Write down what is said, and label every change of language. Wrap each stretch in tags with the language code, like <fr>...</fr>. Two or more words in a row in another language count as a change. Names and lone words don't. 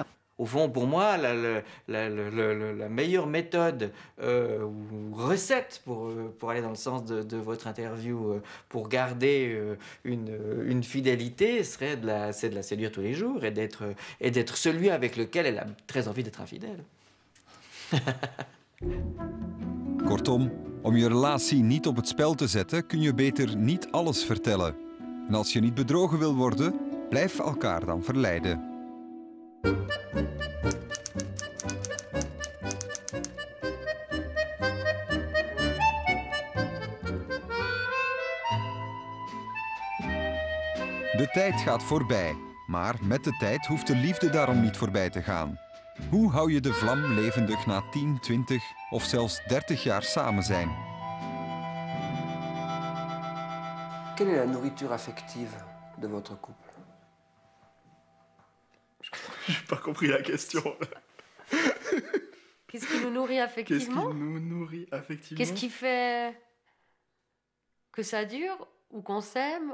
<fr>Au fond, pour moi, la meilleure méthode ou recette pour aller dans le sens de votre interview, pour garder une fidélité, serait de la séduire tous les jours et d'être celui avec lequel elle a très envie d'être infidèle.</fr> <nl>Kortom, om je relatie niet op het spel te zetten, kun je beter niet alles vertellen. En als je niet bedrogen wil worden, blijf elkaar dan verleiden. De tijd gaat voorbij, maar met de tijd hoeft de liefde daarom niet voorbij te gaan. Hoe hou je de vlam levendig na 10, 20 of zelfs 30 jaar samen zijn?</nl> <fr>Quelle est la nourriture affective de votre couple? J'ai pas compris la question. Qu'est-ce qui nous nourrit affectivement? Qu'est-ce qui nous nourrit affectivement? Qu'est-ce qui fait que ça dure ou qu'on s'aime?</fr>